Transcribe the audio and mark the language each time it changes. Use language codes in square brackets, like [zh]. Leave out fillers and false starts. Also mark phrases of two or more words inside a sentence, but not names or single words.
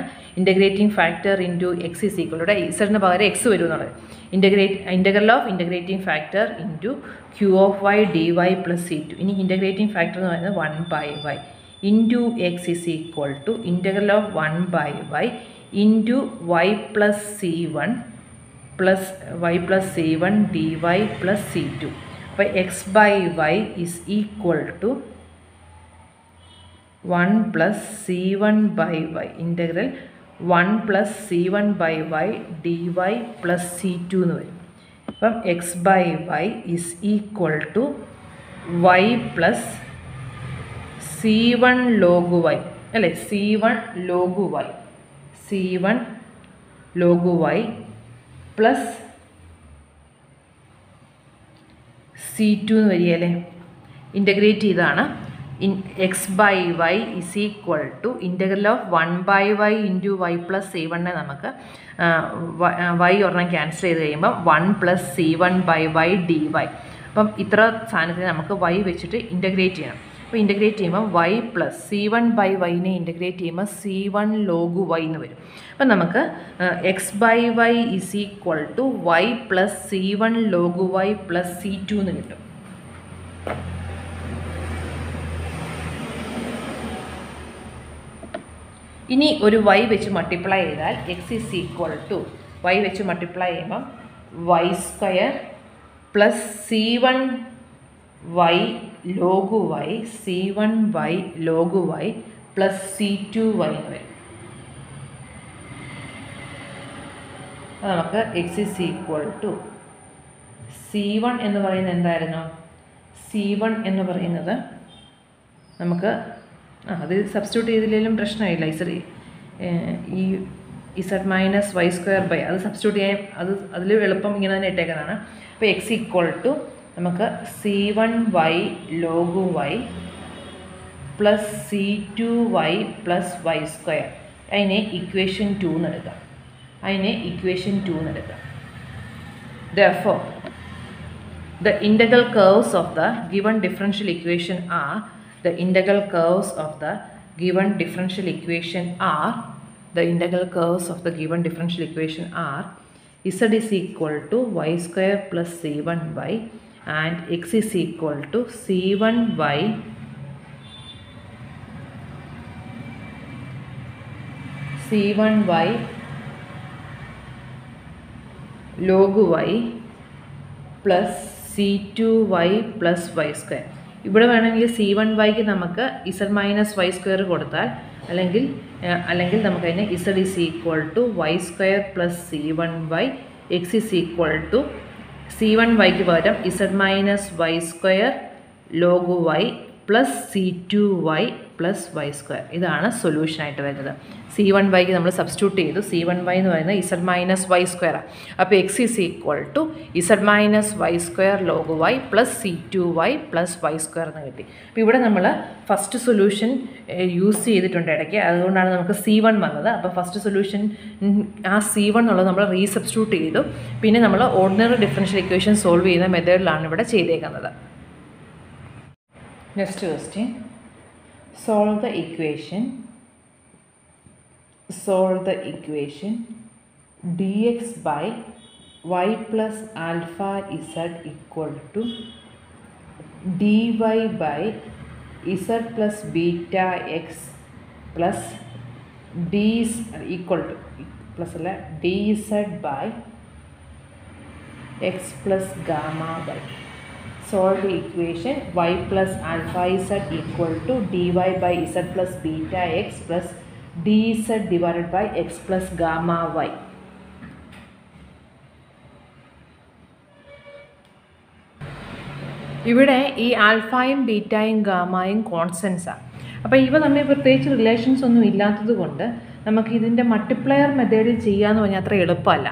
[en] integrating factor into x is equal [ml] ഇവിടെ ഇസഡിന് പകരം എക്സ് വരും എന്നുള്ളത്. [en] integral of integrating factor into q of y dy plus c2. ഇനി integrating factor [ml] എന്ന് പറയുന്നത് [en] 1/y into x is equal to integral of 1/y into y plus c1 dy plus c2. അപ്പോൾ x/y is equal to 1 plus c1/y integral 1 plus c1/y dy plus c2 [ml] എന്ന് വരും. [en] അപ്പം x/y is equal to y plus c1 log y അല്ലേ. c1 log y plus c2 [ml] എന്ന് വരികയല്ലേ. [en] ഇൻ്റഗ്രേറ്റ് ചെയ്താണ് x/y is equal to integral of 1/y into y plus c1 [ml] നമുക്ക് y ഒരെണ്ണം ക്യാൻസൽ ചെയ്ത് കഴിയുമ്പോൾ [en] 1 plus c1/y dy. [ml] അപ്പം ഇത്ര സാധനത്തിന് നമുക്ക് y വെച്ചിട്ട് ഇൻ്റഗ്രേറ്റ് ചെയ്യണം. അപ്പോൾ ഇൻ്റഗ്രേറ്റ് ചെയ്യുമ്പോൾ [en] y plus c1/y [ml] ഇൻ്റഗ്രേറ്റ് ചെയ്യുമ്പോൾ [en] c1 log y [ml] എന്ന് വരും. അപ്പം നമുക്ക് [en] x/y is equal to y plus c1 log y plus c2 [ml] എന്ന് കിട്ടും. ഇനി ഒരു y വെച്ച് മൾട്ടിപ്ലൈ ചെയ്താൽ [en] x is equal to [ml] y വെച്ച് മൾട്ടിപ്ലൈ ചെയ്യുമ്പം [en] y² plus c1y log y c1y log y plus c2y [ml] എന്ന് വരും. അത് നമുക്ക് [en] x is equal to c1 [ml] എന്ന് പറയുന്നത് എന്തായിരുന്നു. c1 എന്ന് പറയുന്നത് നമുക്ക് അത് സബ്സ്റ്റിറ്റ്യൂട്ട് ചെയ്തില്ലെങ്കിലും പ്രശ്നമില്ല. ഈ [en] z minus y² [ml] അത് സബ്സ്റ്റിറ്റ്യൂട്ട് ചെയ്യാൻ അതിൽ എളുപ്പം ഇങ്ങനെ തന്നെ ഇട്ടേക്കുന്നതാണ്. [en] അപ്പോൾ x equal to നമുക്ക് c1y log y plus c2y plus y². [ml] അതിനെ ഇക്വേഷൻ 2 എന്നെടുക്കാം. [en] Therefore, the integral curves of the given differential equation are z is equal to y² plus c1y and x is equal to c1y log y plus c2y plus y². [ml] ഇവിടെ വേണമെങ്കിൽ c1y നമുക്ക് z മൈനസ് y² കൊടുത്താൽ അല്ലെങ്കിൽ നമുക്കതിനെ [en] z is equal to y² plus c1y x is equal to c1y പകരം z minus y² log y plus c2y plus y². [ml] ഇതാണ് സൊല്യൂഷനായിട്ട് വരുന്നത്. c1y നമ്മൾ സബ്സ്റ്റിറ്റ്യൂട്ട് ചെയ്തു. [en] c1y [ml] എന്ന് പറയുന്നത് [en] z minus y². അപ്പോൾ x is equal to z minus y² log y plus c2y plus y² [ml] എന്ന് കിട്ടി. അപ്പോൾ ഇവിടെ നമ്മൾ [en] first solution use [ml] ചെയ്തിട്ടുണ്ട് ഇടയ്ക്ക്, അതുകൊണ്ടാണ് നമുക്ക് c1 വന്നത്. അപ്പോൾ [en] first solution [ml] ആ c1 എന്നുള്ളത് നമ്മൾ റീസബ്സ്റ്റിറ്റ്യൂട്ട് ചെയ്തു. പിന്നെ നമ്മൾ [en] ordinary differential equation solve [ml] ചെയ്യുന്ന മെത്തേഡിലാണ് ഇവിടെ ചെയ്തേക്കുന്നത്. [en] Next question, solve the equation solve the equation dx by y plus alpha z equal to dy by z plus beta x plus d equal to plus dz by x plus gamma y. Solve the equation y plus alpha z equal to dy by z plus beta x plus dz divided by x plus gamma y. [ml] ഇവിടെ ഈ ആൽഫയും ബീറ്റയും ഗാമയും കോൺസ്റ്റൻസാണ്. അപ്പോൾ ഇവ തമ്മിൽ പ്രത്യേകിച്ച് റിലേഷൻസ് ഒന്നും ഇല്ലാത്തത് കൊണ്ട് നമുക്ക് ഇതിൻ്റെ [en] multiplier methodil [ml] ചെയ്യാമെന്ന് പറഞ്ഞാൽ അത്ര എളുപ്പമല്ല.